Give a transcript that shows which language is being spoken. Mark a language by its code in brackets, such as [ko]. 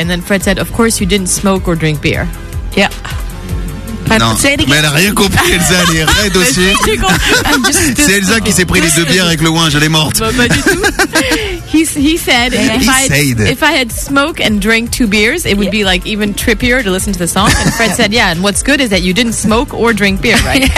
[en] And then Fred said, of course, you didn't smoke or drink beer. Yeah. [fr] Non. Mais elle a rien compris, Elsa, elle est raide aussi. C'est Elsa qui s'est pris les deux bières avec le ouinge, elle est morte. [en] He said, if I had smoke and drank two beers, it would be like even trippier to listen to the song. And Fred said, yeah, and what's good is that you didn't smoke or drink beer, right?